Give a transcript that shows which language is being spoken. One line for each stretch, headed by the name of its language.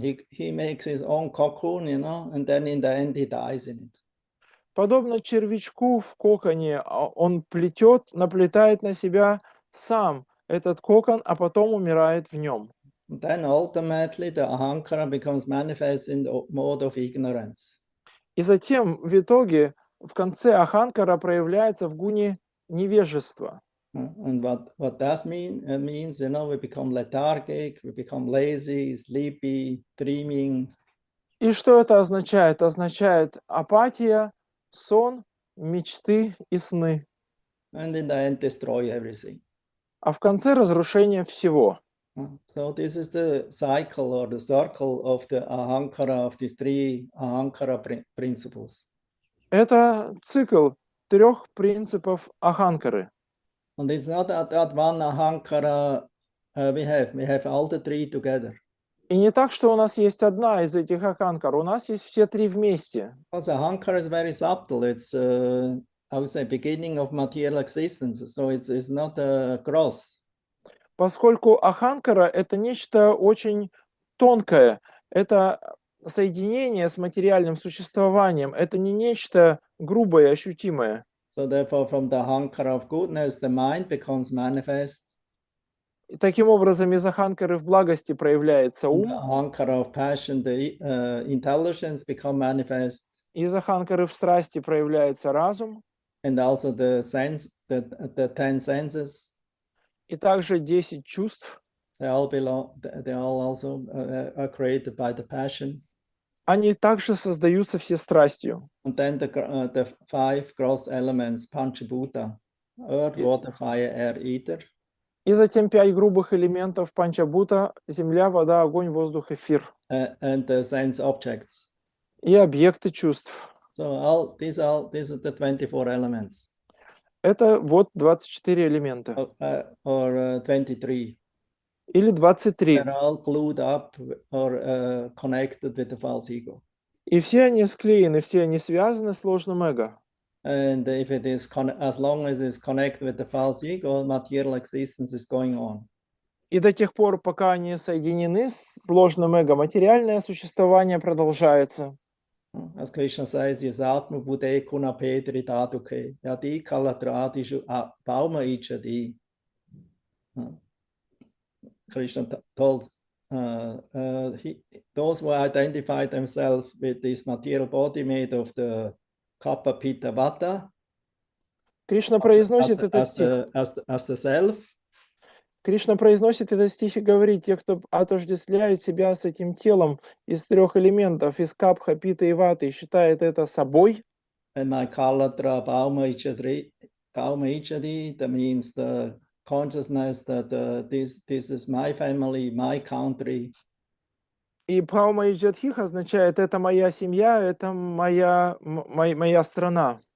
English: He makes his own cocoon, and then in the end he dies in it.
Russian: Подобно червячку в коконе, он наплетает на себя сам, этот кокон, а потом умирает в нем.
English: And then ultimately the ahankara becomes manifest in the mode of ignorance.
Russian: И затем в итоге в конце аханкара проявляется в гуне невежества.
English: And what does mean? It means, we become lethargic, we become lazy, sleepy, dreaming.
Russian: И что это означает? Это означает апатия, сон, мечты и сны.
English: And in the end destroy everything.
Russian: А в конце разрушение всего.
English: So this is the cycle or the circle of the ahankara, of these three ahankara principles.
Russian: Это цикл 3 принципов аханкары.
English: And it's not that one ahankara we have all the three together.
Russian: И не так, что у нас есть одна из этих аханкар, у нас есть все 3 вместе.
English: Because ahankara is very subtle. It's I would say beginning of material existence. So it's not gross.
Russian: Поскольку аханкара – это нечто очень тонкое, это соединение с материальным существованием, это не нечто грубое, ощутимое.
English: So therefore, from the ahankara of goodness, the mind becomes manifest.
Russian: И таким образом, из аханкары в благости проявляется
English: From
Russian: ум,
English: the ahankara of passion, the intelligence become manifest.
Russian: из аханкары в страсти проявляется разум,
English: And also the sense, the 10 senses,
Russian: и также 10 чувств.
English: they all also are created by the passion.
Russian: Они также создаются все страстью.
English: And then the 5 gross elements, panchabhuta, earth, water, fire, air, ether.
Russian: И затем 5 грубых элементов панчабута: земля, вода, огонь, воздух, эфир.
English: And the sense objects.
Russian: И объекты чувств.
English: So these are the 24 elements.
Russian: Это вот 24 элемента.
English: Or 23.
Russian: Или 23.
English: They're all glued up or connected with the false ego.
Russian: И все они склеены, все они связаны с ложным эго.
English: And if it is as long as it's connected with the false ego, material existence is going on.
Russian: И до тех пор, пока они соединены с ложным эго, материальное существование продолжается.
English: As Krishna says,
Sanskrit: Yasatma Bude Kuna Petri Tatuke, Yadi Kalatrati Bauma Ichadi.
English: Krishna told those who identify themselves with this material body made of the Kappa Pitta Vata,
Russian: Кришна произносит этот
English: as
Russian: стих.
English: the self.
Russian: Кришна произносит этот стих и говорит: те, кто отождествляет себя с этим телом из 3 элементов, из капха, пита и ваты, и считает это собой.
English: And my
Sanskrit: Kalatra Bauma Ichadi,
English: that means the consciousness that this is my family, my country.
Russian: И Бхаума Иджадхих означает: это моя семья, это моя страна.